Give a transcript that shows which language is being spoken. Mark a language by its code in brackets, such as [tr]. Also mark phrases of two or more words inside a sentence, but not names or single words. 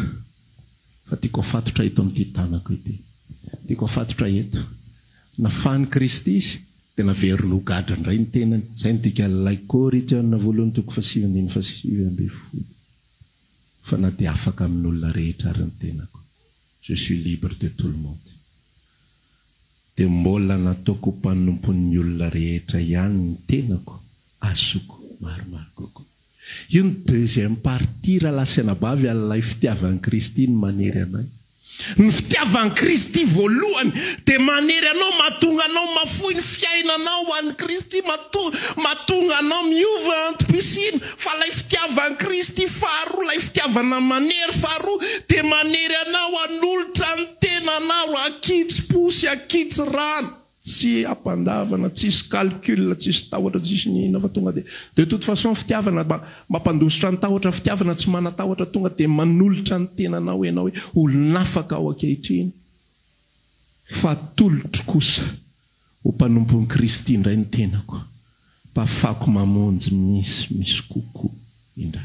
[mg] Fa tiako afatotra eto amin'ity tanako ity, tiako afatotra eto, nafahany Kristy izy dia naverino gadra indray ny tenany. Zay ny dika lay Korintiana 2:7-8. Fa na dia afaka amin'olona rehetra ary ny tenako, [fr] je suis libre de tout le monde. [mg] Dia mbola nataoko mpanompon'ny olona rehetra ihany ny tenako, azoko maromaro kokoa. Io ny [fr] deuxième partie [mg] raha lasana bavy alay fitiavan'i Kristy ny manery anay. Ny fitiavan'i Kristy voalohany dia manery anao, mahatonga anao mafoy ny fiainanao ho an'i Kristy, mahatonga anao miova antom-pisiny. Fa lay fitiavan'i Kristy faharoa, lay fitiavana manery faharoa dia manery anao hanolotra ny tenanao, akitsy posy, akitsy rano, tsy ampandavana, tsisy calcul, tsisy tahotra, tsisy nina, fa tonga dia [fr] de toute façon [mg] fitiavana mampandositra ny tahotra, fitiavana tsy manatahotra, tonga dia manolotra ny tenanao ianao hoe olonafaka ao ankehitriny. Fa tolotro kosa ho mpanompon'i Kristy indray ny tenako, mpahafako mamonjy misy kokoa indray.